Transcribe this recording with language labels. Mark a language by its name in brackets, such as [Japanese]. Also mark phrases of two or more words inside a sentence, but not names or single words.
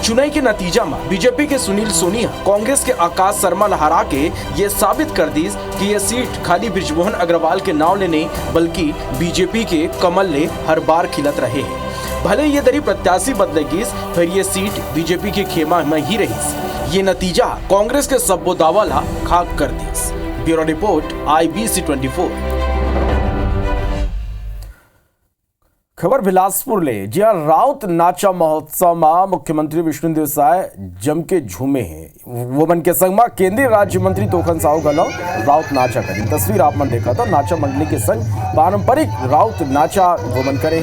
[Chhattisgarhi] चुनाव के नतीजा में बीजेपी के सुनील सोनी कांग्रेस के आकाश शर्मा हरा के ये साबित कर दी कि ये सीट खाली बृजमोहन अग्रवाल के नाम ले नहीं बल्कि बीजेपी के कमल ले हर बार खिलत रहे हैं। भले ये दरी प्रत्याशी बदलेगी, फिर ये सीट बीजेपी के खेमा में ही रही। ये नतीजा कांग्रेस के सब्बो दावा ला खाक कर दी। [English] Bureau report IBC 24. [Chhattisgarhi] खबर बिलासपुर ले जिया राउत नाचा महोत्सव में मुख्यमंत्री विष्णुदेव साय जम के झूमे हैं। वो मन के संग में केंद्रीय राज्य मंत्री तोखन साहू गलो राउत नाचा करी। तस्वीर आप मन देखा था, नाचा मंडली के संग पारंपरिक राउत नाचा वो मन करे।